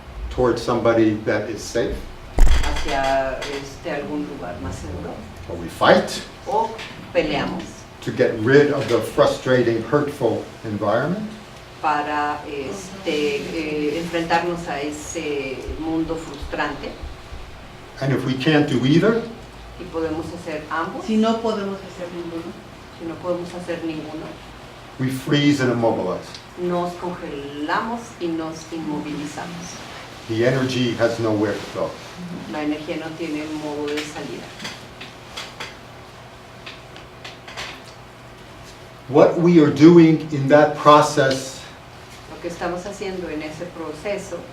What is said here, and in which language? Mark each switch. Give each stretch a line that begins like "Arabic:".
English: towards somebody that is safe,
Spanish: hacia algún lugar más seguro
English: or we fight
Spanish: o peleamos
English: to get rid of the frustrating, hurtful environment,
Spanish: para enfrentarnos a ese mundo frustrante,
English: and if we can't do either,
Spanish: y podemos hacer ambos. si no podemos hacer ninguno, Si no podemos hacer ninguno,
English: we freeze and immobilize.
Spanish: nos congelamos y nos inmovilizamos.
English: The energy has nowhere to go.
Spanish: La energía no tiene modo de salida.
English: What we are doing in that process
Spanish: Lo que estamos haciendo en ese proceso,